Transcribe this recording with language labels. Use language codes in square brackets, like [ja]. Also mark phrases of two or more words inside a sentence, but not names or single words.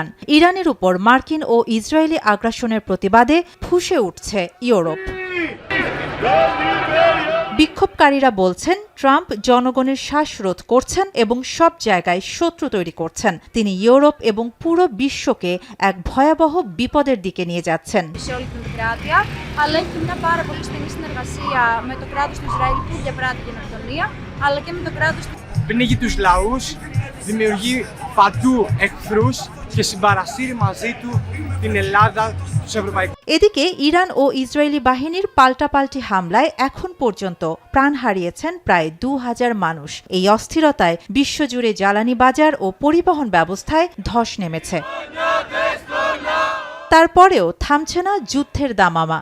[bn] ইরানের উপর মার্কিন ও ইসরায়েলি আগ্রাসনের প্রতিবাদে ফুঁসে উঠছে ইউরোপ। বিক্ষোভকারীরা বলছেন, ট্রাম্প জনগণের শ্বাসরোধ করছেন এবং সব জায়গায় শত্রু তৈরি করছেন। তিনি ইউরোপ এবং পুরো বিশ্বকে এক ভয়াবহ বিপদের দিকে নিয়ে যাচ্ছেন। [el] Πνίγει τους λαούς, δημιουργεί παντού εχθρούς και συμπαρασύρει μαζί του την Ελλάδα, τους ευρωπαϊκούς. [bn] এদিকে ইরান ও ইসরায়েলি বাহিনীর পাল্টাপাল্টি হামলায় এখন পর্যন্ত প্রাণ হারিয়েছেন প্রায় 2000 মানুষ। এই অস্থিরতায় বিশ্বজুড়ে জ্বালানি বাজার ও পরিবহন ব্যবস্থায় ধস নেমেছে। তারপরেও থামছে না যুদ্ধের দামামা।